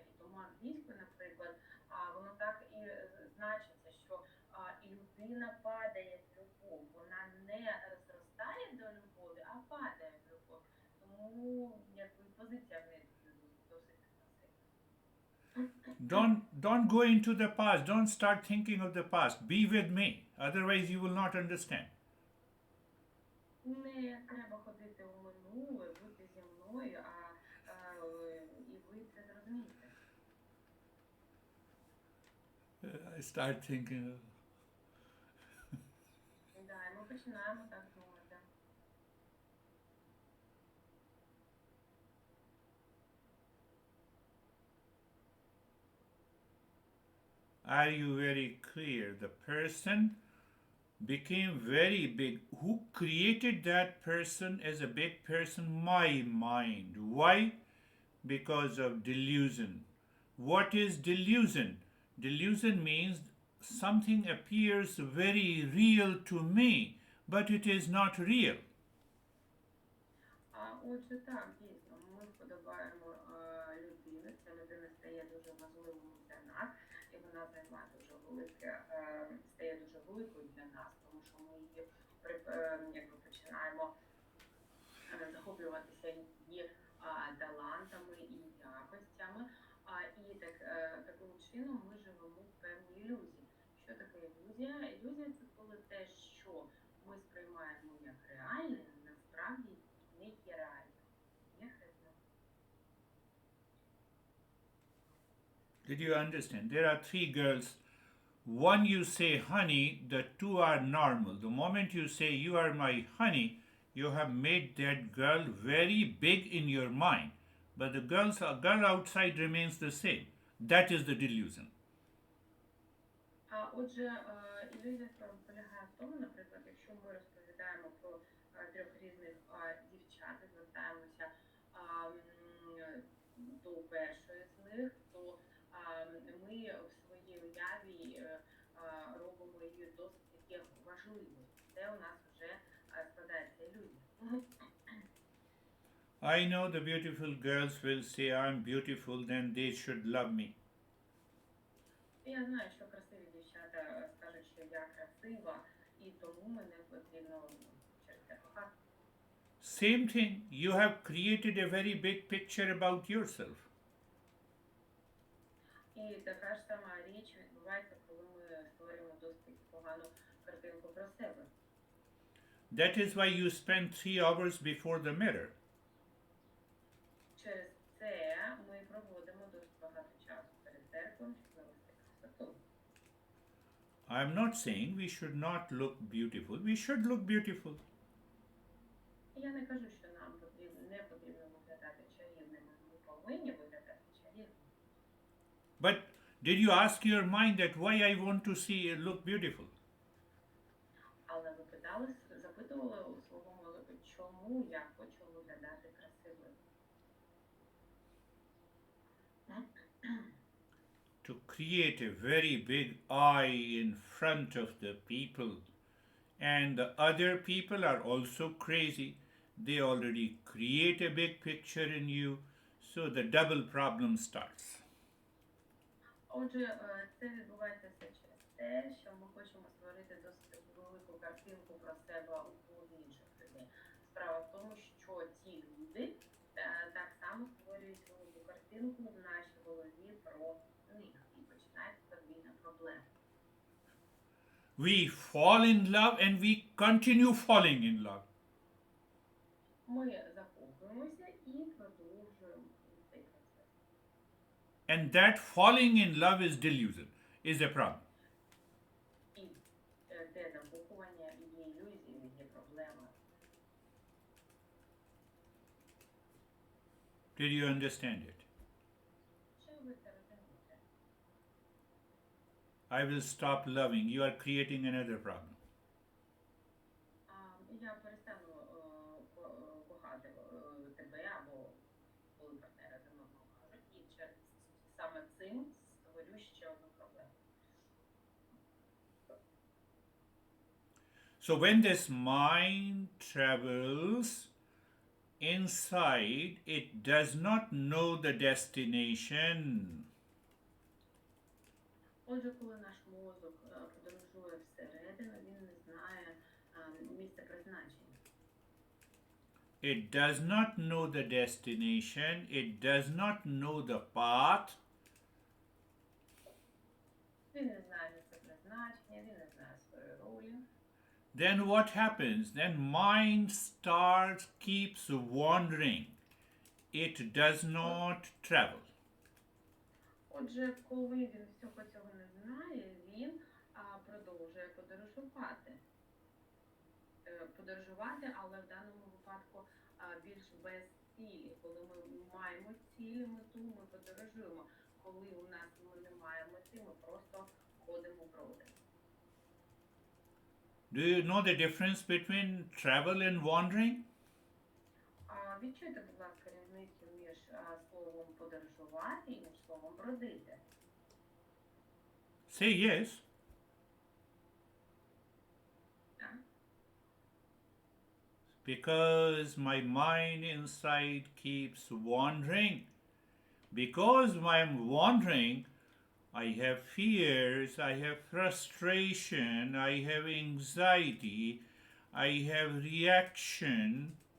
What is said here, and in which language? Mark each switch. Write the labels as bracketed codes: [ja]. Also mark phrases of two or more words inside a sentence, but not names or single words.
[uk] І тому англійською, наприклад, воно так і значиться, що і людина падає в любов. Вона не зростає до любові, а падає в любов. Тому якби позиція в неї досить сильна. [en] Don't go into the past. Don't start thinking of the past. Be with me. Otherwise, you will not understand. [uk] Не треба ходити у минуле, бути зі мною, і ви це зрозумієте. [en] I start thinking. [uk] Да, і ми починаємо так думати. [en] Are you very clear? The person became very big. Who created that person as a big person? My mind. Why? Because of delusion. What is delusion? Delusion means something appears very real to me, but it is not real. [uk] Отже, так, дійсно, ми вподобаємо людину, ця людина стає дуже важливою для нас, і вона займає дуже велике, стає дуже великою для нас, тому що ми її якби починаємо захоплюватися її талантами і якостями, і таким чином ми живемо в певній ілюзії. Що таке ілюзія? Ілюзія – це коли те, що ми сприймаємо як реальне, насправді не є реальним. [en] Did you understand? There are three girls. One you say honey, the two are normal. The moment you say you are my honey, you have made that girl very big in your mind. But the girl outside remains the same. That is the delusion. [uk] Отже, ілюзія полягає в тому, наприклад, якщо ми розповідаємо про трьох різних дівчат, і звертаємося до першої з них, то ми в своїй уяві робимо її досить таки важливою. Це у нас вже складається ілюзія. [en] I know the beautiful girls will say I'm beautiful, then they should love me. [uk] Я знаю, що красиві дівчата скажуть, що я красива, і тому мене потрібно через це кохати. [en] Same thing, you have created a very big picture about yourself. [uk] І така ж сама річ відбувається, коли ми створюємо досить погану картинку про себе. [en] That is why you spend 3 hours before the mirror. [uk] Через це ми проводимо досить багато часу перед зеркалом, щоб навести красоту. [en] I'm not saying we should not look beautiful. We should look beautiful. [uk] Я не кажу, що нам не потрібно виглядати чарівними. Ми повинні виглядати чарівними. [en] But did you ask your mind that why I want to see look beautiful? [uk] Але ви запитували у свого мозку, чому я хочу виглядати красивою? [en] To create a very big eye in front of the people. And the other people are also crazy. They already create a big picture in you, so the double problem starts. [uk] Отже, це відбувається все через те, що ми хочемо створити досить велику картинку про себе у інших людей. Справа в тому, що ті люди так само створюють велику картинку в нашій голові про них. І починається подвійна проблема. [en] We fall in love and we continue falling in love. [uk] Ми закохуємося і продовжуємо цей процес. [en] And that falling in love is delusion, is a problem. [uk] І те закохування є ілюзією, є проблема. [en] Did you understand it? [uk] Чи ви це розумієте? [en] I will stop loving. You are creating another problem. [uk] Я перестану кохати тебе або коли партнери за мною кажуть, і саме цим створю ще одну проблему. [en] So when this mind travels inside, it does not know the destination. [uk] Отже, коли наш мозок подорожує всередину, він не знає місце призначення. [en] It does not know the destination. It does not know the path. [uk] Він не знає місце призначення, він не знає своєї ролі. [en] Then what happens? Then mind keeps wandering. It does not travel. [uk] Отже, коли він всього цього не знає, він продовжує подорожувати, але в даному випадку більш без цілі. Коли ми маємо цілі, мету, ми подорожуємо. Коли у нас ми не маємо мети, ми просто ходимо бродом. [en] Do you know the difference between travel and wandering? [uk] Відчуйте, будь ласка, різницю між словом подорожувати і між словом бродити. [en] Say yes. [uk] Так? [en] Because my mind inside keeps wandering. Because I'm wandering, I have fears, I have frustration, I have anxiety, I have reaction.